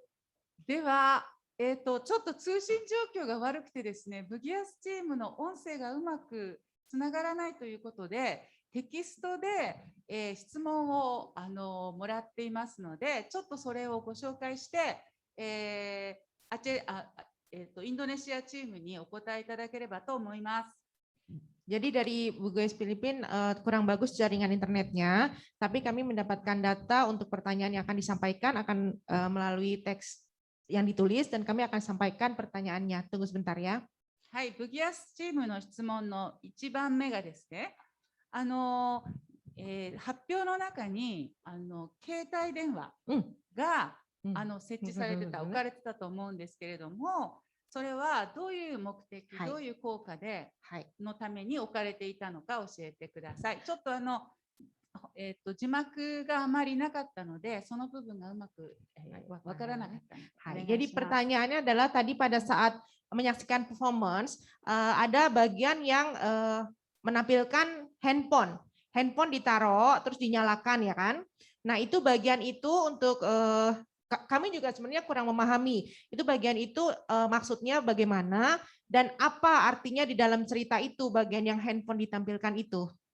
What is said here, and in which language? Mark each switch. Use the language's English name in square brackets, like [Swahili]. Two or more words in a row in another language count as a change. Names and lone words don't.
[Japanese] では、ちょっと通信状況が悪くてですね、ブギアスチームの音声がうまくつながらないということで、テキストで、質問をもらっていますので、ちょっとそれをご紹介して、インドネシアチームにお答えいただければと思います。 [Indonesian] Jadi dari Bugis Filipin kurang bagus jaringan internetnya, tapi kami mendapatkan data untuk pertanyaan yang akan disampaikan akan melalui teks yang ditulis dan kami akan sampaikan pertanyaannya. Tunggu sebentar ya. [Japanese] はい、ブギアスチームの質問の1番目がですね、発表の中に携帯電話が、設置されてた、置かれてたと思うんですけれども、それはどういう目的、どういう効果で、のために置かれていたのか教えてください。ちょっと字幕があまりなかったので、その部分がうまくわからなかった。 [Indonesian] Jadi pertanyaannya adalah tadi pada saat menyaksikan performance ada bagian yang menampilkan handphone ditaruh terus dinyalakan ya kan. Nah itu bagian itu untuk kami juga sebenarnya kurang memahami itu bagian itu maksudnya bagaimana dan apa artinya di dalam cerita itu bagian yang handphone ditampilkan itu.